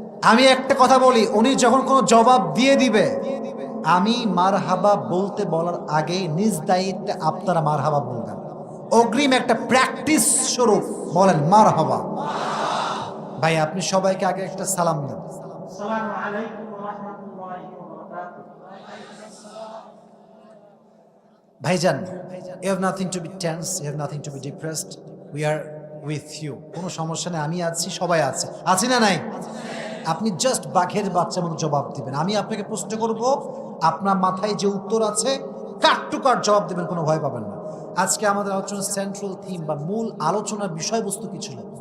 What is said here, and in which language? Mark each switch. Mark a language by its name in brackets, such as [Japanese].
[Bangla] আমি একটা কথা বলি, উনি যখন কোনো জবাব দিয়ে দিবে, আমি মারহাবা বলতে বলার আগেই নিজ দায়িত্বে আপনারা মারহাবা বলবেন। অগ্রিম একটা প্র্যাকটিস স্বরূপ বলেন মারহাবা। ভাই আপনি সবাইকে আগে একটা সালাম দেন। [Arabic] আসসালামু আলাইকুম ওয়া রাহমাতুল্লাহি ওয়া বারাকাতুহু। [English] ভাইজান, you have nothing to be tense, you have nothing to be depressed, we are with you. [Bangla] কোনো সমস্যা নেই, আমি আছি, সবাই আছে, আছি না নাই? আপনি জাস্ট বাঘের বাচ্চা মতো জবাব দিবেন। আমি আপনাকে প্রশ্ন করব, আপনার মাথায় যে উত্তর আছে কাট টু কাট জবাব দেবেন, কোনো ভয় পাবেন না। আজকে আমাদের আলোচনার সেন্ট্রাল থিম বা মূল আলোচনার বিষয়বস্তু কি ছিল?